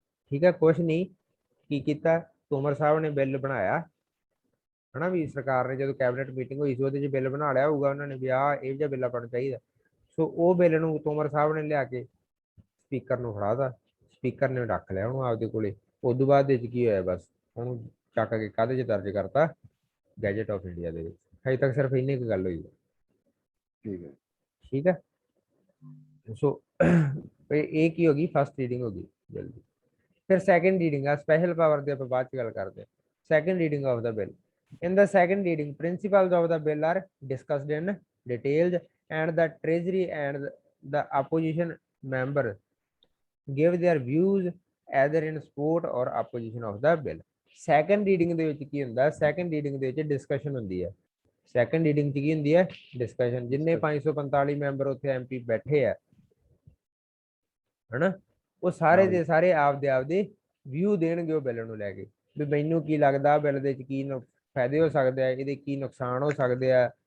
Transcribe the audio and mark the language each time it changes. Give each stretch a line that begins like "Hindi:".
Punjabi: ਠੀਕ ਹੈ ਕੁਛ ਨਹੀਂ ਕੀ ਕੀਤਾ ਤੋਮਰ ਸਾਹਿਬ ਨੇ ਬਿੱਲ ਬਣਾਇਆ ਹਨਾ ਵੀ ਸਰਕਾਰ ਨੇ ਜਦੋਂ ਕੈਬਨਿਟ ਮੀਟਿੰਗ ਹੋਈ ਸੀ ਉਹਦੇ 'ਚ ਬਿੱਲ ਬਣਾ ਲਿਆ ਹੋਊਗਾ ਉਹਨਾਂ ਨੇ ਵੀ ਆਹ ਇਹ ਜਿਹਾ ਬਿੱਲ ਆਪਾਂ ਨੂੰ ਚਾਹੀਦਾ ਸੋ ਉਹ ਬਿੱਲ ਨੂੰ ਤੋਮਰ ਸਾਹਿਬ ਨੇ ਲਿਆ ਕੇ ਸਪੀਕਰ ਨੂੰ ਫੜਾਤਾ ਸਪੀਕਰ ਨੇ ਰੱਖ ਲਿਆ ਉਹਨੂੰ ਆਪਦੇ ਕੋਲੇ ਉਦੋਂ ਬਾਅਦ ਵਿੱਚ ਕੀ ਹੋਇਆ ਬਸ ਉਹਨੂੰ ਚੱਕ ਕੇ ਕਾਹਦੇ 'ਚ ਦਰਜ ਕਰਤਾ ਗੈਜਟ ਆਫ ਇੰਡੀਆ ਦੇ ਵਿੱਚ ਹਜੇ ਤੱਕ ਸਿਰਫ ਇੰਨੀ ਕੁ ਗੱਲ ਹੋਈ ਹੈ ਠੀਕ ਹੈ ਠੀਕ ਹੈ ਸੋ ਇਹ ਕੀ ਹੋਗੀ, ਫਸਟ ਰੀਡਿੰਗ ਹੋਗੀ ਬਿੱਲ ਦੀ। ਫਿਰ ਸੈਕੰਡ ਰੀਡਿੰਗ ਆ, ਸਪੈਸ਼ਲ ਪਾਵਰ ਦੇ ਆਪਾਂ ਬਾਅਦ ਚ ਗੱਲ ਕਰਦੇ। Second reading of ਦਾ bill.
English: In the second reading, principles of the bill are discussed in details, and the Treasury and the opposition member give their views either in support or opposition of the bill.
Punjabi: Second reading ਦੇ ਵਿੱਚ ਕੀ ਹੁੰਦਾ, second reading ਦੇ ਵਿੱਚ discussion ਹੁੰਦੀ ਹੈ। second reading ਚ ਕੀ ਹੁੰਦੀ ਹੈ, discussion। ਜਿੰਨੇ 545 ਮੈਂਬਰ ਉੱਥੇ ਐਮਪੀ ਬੈਠੇ ਆ ਹਨਾ, ਉਹ ਸਾਰੇ ਦੇ ਸਾਰੇ ਆਪਦੇ ਵਿਊ ਦੇਣਗੇ ਉਹ ਬਿੱਲ ਨੂੰ ਲੈ ਕੇ, ਵੀ ਮੈਨੂੰ ਕੀ ਲੱਗਦਾ ਬਿੱਲ ਦੇ ਵਿੱਚ ਕੀ ਫਾਇਦੇ ਹੋ ਸਕਦੇ ਆ, ਇਹਦੇ ਕੀ ਨੁਕਸਾਨ ਹੋ ਸਕਦੇ ਆ।